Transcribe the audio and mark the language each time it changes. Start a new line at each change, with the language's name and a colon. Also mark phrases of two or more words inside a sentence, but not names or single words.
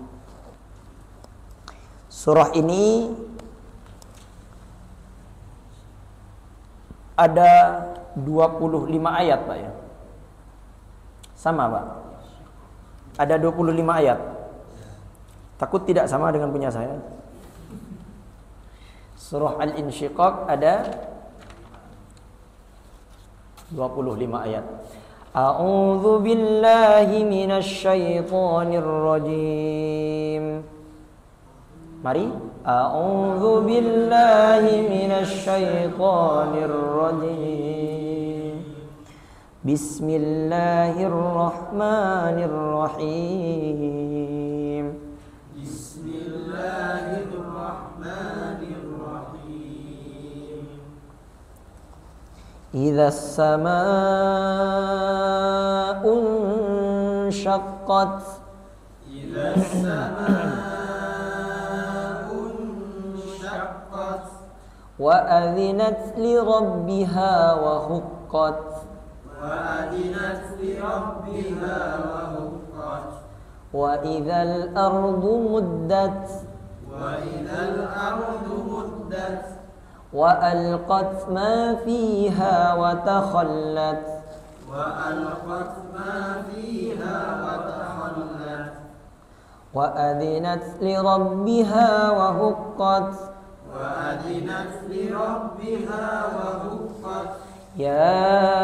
Indonesian: Surah ini ada 25 ayat, Pak ya. Sama, Pak. Ada 25 ayat. Takut tidak sama dengan punya saya. Surah Al-Insyiqaq ada 25 ayat.
Arabic: أعوذ بالله من الشيطان الرجيم.
Indonesian: Mari.
Arabic: أعوذ بالله من الشيطان الرجيم. بسم الله الرحمن الرحيم. بسم الله الرحمن الرحيم. إذا السماء انشقت. إذا السماء انشقت. وأذنت لربها وحقت. وأذنت لربها وحقت. وإذا الأرض مدت. وإذا الأرض مدت. وألقت ما فيها وتخلت وألقت ما فيها وتخلت وأذنت لربها وحقت وأذنت لربها وحقت يا